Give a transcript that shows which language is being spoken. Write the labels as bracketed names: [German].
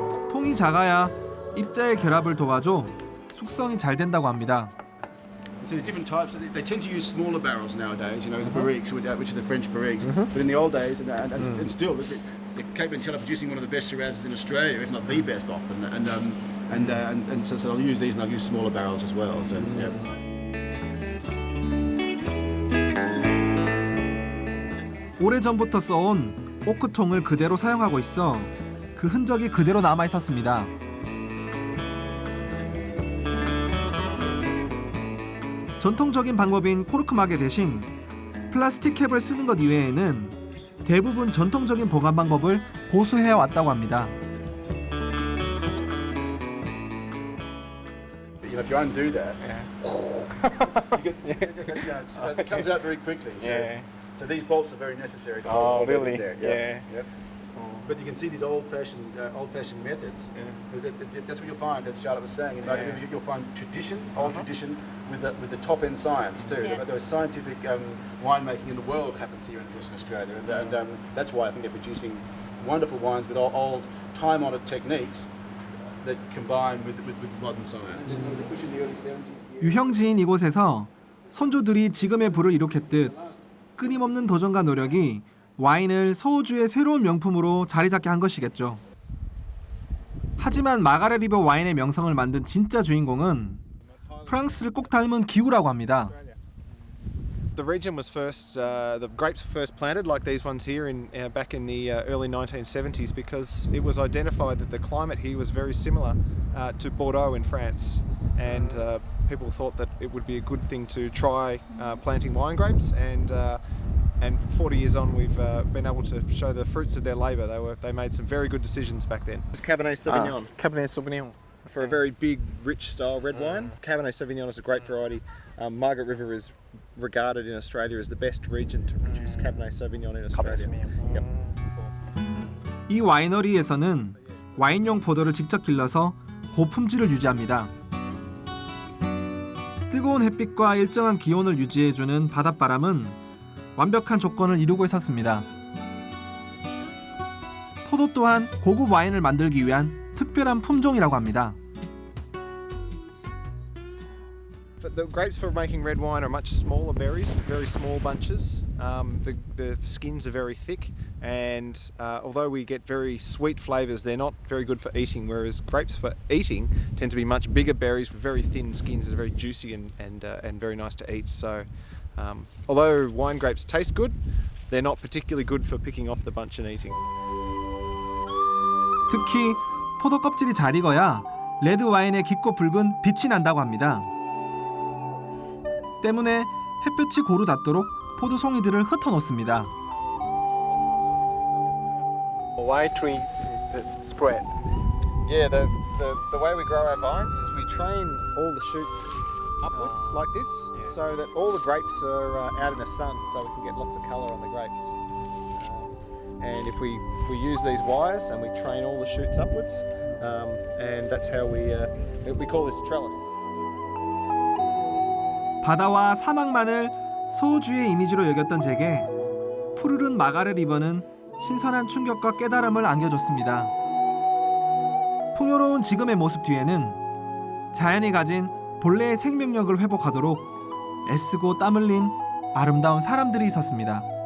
[Korean] 통이 작아야 입자의 결합을 도와줘 숙성이 잘 된다고 합니다. [English] So there's different types. They tend to use smaller barrels nowadays. You know, the barriques, which are the French barriques. But in the old days, and still, the Cape Mentella producing one of the best Shirazes in Australia, if not the best, often. And so they'll use these, and they'll use smaller barrels as well. So yeah. [Korean] 오래전부터 써온 오크통을 그대로 사용하고 있어 그 흔적이 그대로 남아 있었습니다. 전통적인 방법인 코르크마개 대신 플라스틱 캡을 쓰는 것 이외에는 대부분 전통적인 보관 방법을 고수해 왔다고 합니다. [English] You know, if you undo that, it comes out very quickly. So these bolts are very necessary. Oh, really? There. Yeah. Yep. But you can see these old-fashioned methods. That's what you'll find, as Charlotte was saying. You'll find tradition, old tradition, with the top-end science too. Yeah. The scientific winemaking in the world happens here in Western Australia, and that's why I think they're producing wonderful wines with old, time-honoured techniques that combine with modern science. [Korean] 유형지인 이곳에서 선조들이 지금의 부를 이룩했듯 끊임없는 도전과 노력이 와인을 서호주의 새로운 명품으로 자리 잡게 한 것이겠죠. 하지만 마가렛 리버 와인의 명성을 만든 진짜 주인공은 프랑스를 꼭 닮은 기후라고 합니다. [English] The region was first, the grapes were first planted like these ones here back in the early 1970s because it was identified that the climate here was very similar to Bordeaux in France, and people thought that it would be a good thing to try planting wine grapes, and 40 years on we've been able to show the fruits of their labour. They made some very good decisions back then. It's Cabernet Sauvignon. Cabernet Sauvignon. For a very big, rich style red wine, Cabernet Sauvignon is a great variety. Margaret River is regarded in Australia as the best region to produce Cabernet Sauvignon in Australia. Yep. [Korean] 이 와이너리에서는 와인용 포도를 직접 길러서 고품질을 유지합니다. 뜨거운 햇빛과 일정한 기온을 유지해주는 바닷바람은 완벽한 조건을 이루고 있었습니다. 포도 또한 고급 와인을 만들기 위한 특별한 품종이라고 합니다. [English] The grapes for making red wine are much smaller berries, very small bunches. The skins are very thick, and although we get very sweet flavours, they're not very good for eating. Whereas grapes for eating tend to be much bigger berries with very thin skins that are very juicy and very nice to eat. So, although wine grapes taste good, they're not particularly good for picking off the bunch and eating. [Korean] 특히 포도 껍질이 잘 익어야 레드 와인의 깊고 붉은 빛이 난다고 합니다. 때문에 햇볕이 고루 닿도록 포도 송이들을 흩어놓습니다. [English] Why tree is the spread? Yeah, the way we grow our vines is we train all the shoots upwards like this, so that all the grapes are out in the sun, so we can get lots of colour on the grapes. And if we use these wires and we train all the shoots upwards, and that's how we call this trellis. [Korean] 바다와 사막만을 소호주의 이미지로 여겼던 제게 푸르른 마가렛 리버는 신선한 충격과 깨달음을 안겨줬습니다. 풍요로운 지금의 모습 뒤에는 자연이 가진 본래의 생명력을 회복하도록 애쓰고 땀 흘린 아름다운 사람들이 있었습니다.